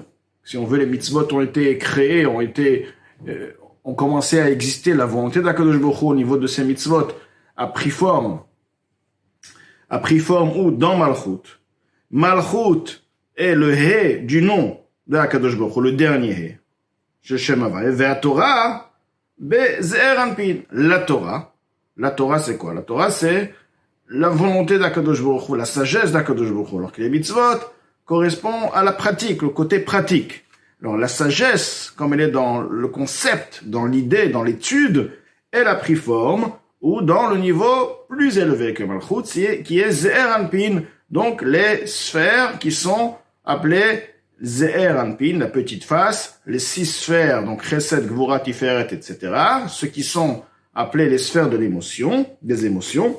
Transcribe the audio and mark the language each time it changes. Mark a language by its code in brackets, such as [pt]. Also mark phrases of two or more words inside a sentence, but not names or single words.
[fr] Si on veut, les mitzvot ont été créés, ont commencé à exister, la volonté d' [he] הקדוש ברוך הוא [fr] au niveau de ces mitzvot a pris forme où dans Malchut. Malchut est le He du nom d' [he] הקדוש ברוך הוא, [fr] le dernier He. [he] שבשם הויה. ואת תורה בזעיר אנפין. [fr] La Torah c'est quoi? La Torah c'est la volonté d' [he] הקדוש ברוך הוא, [fr] la sagesse d' [he] הקדוש ברוך הוא. [fr] Alors que les mitzvot correspondent à la pratique, le côté pratique. Alors, la sagesse, comme elle est dans le concept, dans l'idée, dans l'étude, elle a pris forme, ou dans le niveau plus élevé que Malchut, qui est [he] זעיר אנפין, [fr] donc les sphères qui sont appelées [he] זעיר אנפין, [fr] la petite face, les 6 sphères, donc Chesed, Gvura, Tiferet, etc., ceux qui sont appelés les sphères de l'émotion, des émotions.